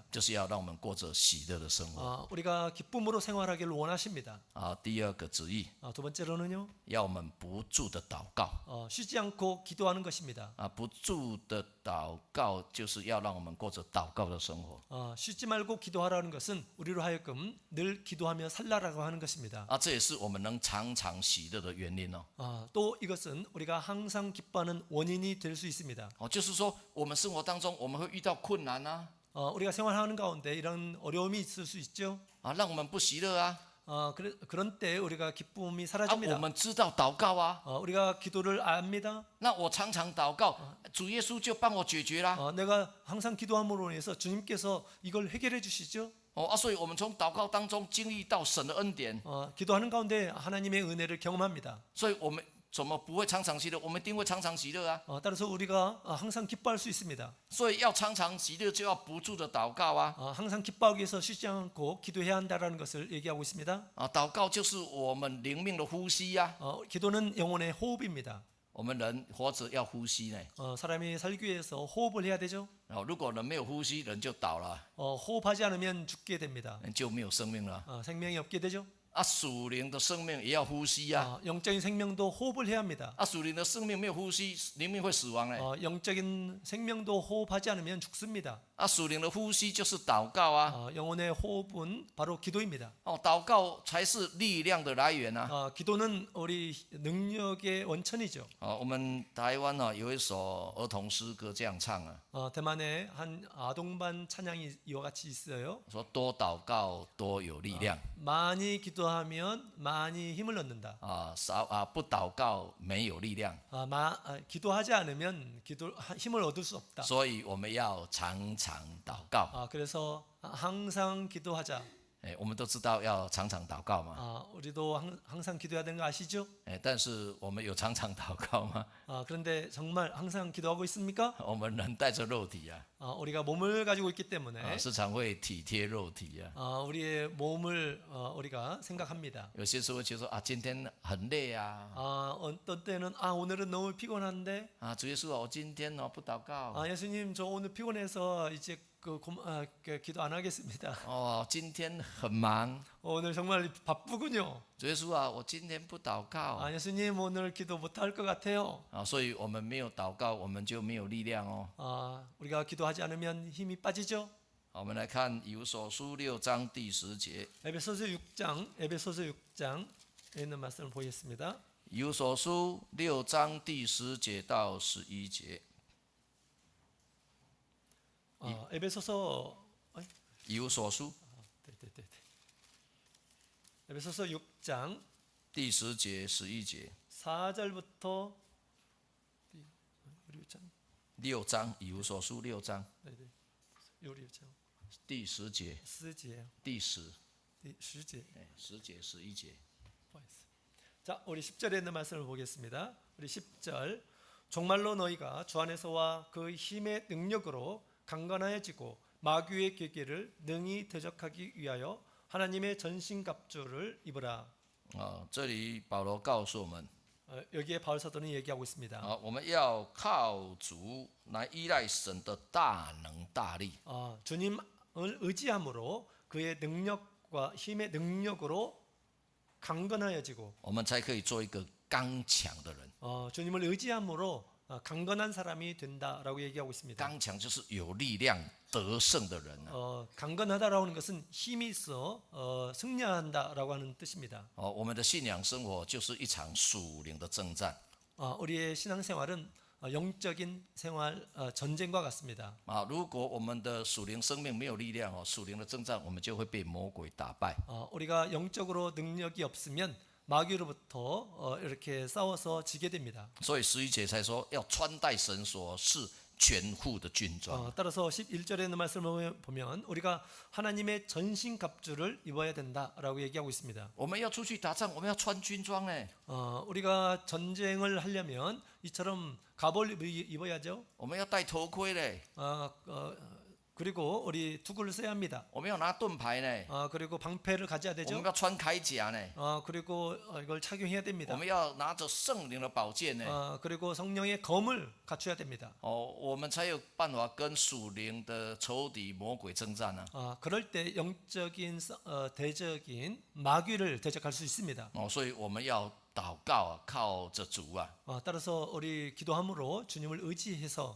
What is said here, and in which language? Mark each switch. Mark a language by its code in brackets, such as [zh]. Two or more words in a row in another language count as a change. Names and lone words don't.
[zh] 就是要让我们过着喜乐的生活。 [ko] 우리가 기쁨으로 생활하기를 원하십니다. [zh] 第二个旨意， [ko] 두 번째로는요, [zh] 要我们不住的祷告。 [ko] 쉬지 않고 기도하는 것입니다. [zh] 不住的祷告就是要让我们过着祷告的生活。 [ko] 쉬지 말고 기도하라는 것은 우리로 하여금 늘 기도하며 살라라고 하는 것입니다. [zh] 这也是我们能常常喜乐的原因哦。 [ko] 또 이것은 우리가 항상 기뻐하는 원인이 될 수 있습니다. [zh] 就是说我们生活当中我们会遇到困难啊， [ko] 우리가 생활하는 가운데 이런 어려움이 있을 수 있죠. [zh] 让我们不喜乐啊。 [ko] 그런 때 우리가 기쁨이 [zh] 我 [ko] 사라집니다. [zh] 们知道祷告啊， [ko] 우리가 기도를 압니다. [zh] 那我常常祷告，主耶稣就帮我解决啦。 [ko] 내가 항상 기도함으로 인해서 주님께서 이걸 해결해 주시죠. [zh] 所以我们从祷告当中经历到神的恩典， [ko] 기도하는 가운데 하나님의 은혜를 경험합니다. [zh] 所以我们怎么不会常常喜乐？我们一定会常常喜乐啊。 [ko] 따라서 우리가 항상 기뻐할 수 있습니다. [zh] 所以要常常喜乐，就要不住的祷告啊。 [ko] 항상 기뻐하기 위해서 쉬지 않고 기도해야 한다라는 것을 얘기하고 있습니다. [zh] 祷告就是我们灵命的呼吸呀。 [ko] 기도는 영혼의 호흡입니다. [zh] 我们人活着要呼吸呢。 [ko] 사람이 살기 위해서 호흡을 해야 되죠. [zh] 如果人没有呼吸，人就倒了， [ko] 호흡하지 않으면 죽게 됩니다. [zh] 就没有生命了。 [ko] 생명이 없게 되죠. [zh] 属灵的生命也要呼吸呀。 [ko] 영적인 생명도 호흡을 해야 합니다. [zh] 属灵的生命没有呼吸，灵命会死亡呢。 [ko] 영적인 생명도 호흡하지 않으면 죽습니다. [zh] 属灵的呼吸就是祷告啊。 [ko] 영혼의 호흡은 바로 기도입니다. [zh] 祷告才是力量的来源啊。 [ko] 기도는 우리 능력의 원천이죠. [zh] 我们台湾有一首儿童诗歌这样唱啊， [ko] 대만에 한 아동반 찬양이 이와 같이 있어요. [zh] 说多祷告多有力量， [ko] 많이 기도하면 많이 힘을 얻는다. [zh] 不祷告没有力量， [ko] 기도하지 않으면 힘을 얻을 수 없다. [zh] 所以我们要常常祷告。 [ko] 그래서 항상 기도하자. [zh] 我们都知道要常常祷告嘛， [ko] 우리도 항상 기도해야 되는 거 아시죠? [zh] 但是我们有常常祷告吗？ [ko] 그런데 정말 항상 기도하고 있습니까? [zh] 我们人带着肉体啊， [ko] 우리가 몸을 가지고 있기 때문에 [zh] 时常会体贴肉体啊。 [ko] 우리의 몸을 우리가 생각합니다. [zh] 有些时候会觉得说今天很累啊， [ko] 어떤 때는 오늘은 너무 피곤한데 [zh] 主耶稣我今天不祷告， [ko] 예수님 저 오늘 피곤해서 이제 기도 안 하겠습니다. [zh] 今天很忙， [ko] 오늘 정말 바쁘군요. [zh] 主耶稣我今天不祷告， [ko] 예수님 오늘 기도 못할 것 같아요. [zh] 所以我们没有祷告，我们就没有力量哦。 [ko] 우리가 기도하지 않으면 힘이 빠지죠. [zh] 我们来看以弗所书6章第10节， [ko] 에베소서 6장에 있는 말씀을 보겠습니다. [zh] 以弗所书6章第10节到11节， [ko] 에베소서 [zh] 以弗所书 [ko] 에베소서 6장 [zh] 第10节11节， [ko] 4절부터 [zh] 6章以弗所书6章 [ko] 6장 [zh] 第10节， [ko] 10절 [zh] 第10 [ko] 10절 [zh] 10节11节。 [ko] 자, 우리 10절에 있는 말씀을 보겠습니다. 우리 10절. 정말로 너희가 주 안에서와 그 힘의 능력으로 강건하여지고 마귀의 계계를 능히 대적하기 위하여 하나님의 전신갑주를 입으라. [zh] 这里保罗告诉我们， [ko] 여기에 바울 사도는 얘기하고 있습니다. [zh] 我们要靠主来依赖神的大能大力。 [ko] 주님을 의지함으로 그의 능력과 힘의 능력으로 강건하여지고 [zh] 我们才可以做一个刚强的人。 [ko] 주님을 의지함으로 강건한 사람이 된다라고 얘기하고 있습니다. [zh] 刚强就是有力量得胜的人。 [ko] 강건하다라고 하는 것은 힘이 있어 승리한다라고 하는 뜻입니다. [zh] 我们的信仰生活就是一场属灵的征战。 [ko] 우리의 신앙생활은 영적인 생활 전쟁과 같습니다. [zh] 如果我们的属灵生命没有力量属灵的征战我们就会被魔鬼打败。 [ko] 우리가 영적으로 능력이 없으면 마귀로부터 이렇게 싸워서 지게 됩니다. [zh] 所以11节才说要穿戴神所赐全副的军装。 [ko] 따라서 11절에 있는 말씀을 보면 우리가 하나님의 전신갑주를 입어야 된다라고 얘기하고 있습니다. [zh] 我们要出去打仗，我们要穿军装呢。 [ko] 우리가 전쟁을 하려면 이처럼 갑을 입어야죠. [zh] 我们要戴头盔嘞。 [ko] 그리고 우리 투구를 써야 합니다. [zh] 我们要拿盾牌呢， [ko] 그리고 방패를 가져야 [zh] 我们 [ko] 되죠. [zh] 要穿铠甲呢， [ko] 그리고 이걸 착용해야 [zh] 我 [ko] 됩니다. [zh] 们要拿着圣灵的宝剑呢， [ko] 그리고 성령의 검을 갖춰야 됩니다. [zh] 我们才有办法跟属灵的仇敌魔鬼征战呢。 [ko] 그럴 때 영적인 대적인 마귀를 대적할 수 있습니다. [zh] 所以我们要祷告啊，靠着主啊， [ko] 따라서 우리 기도함으로 주님을 의지해서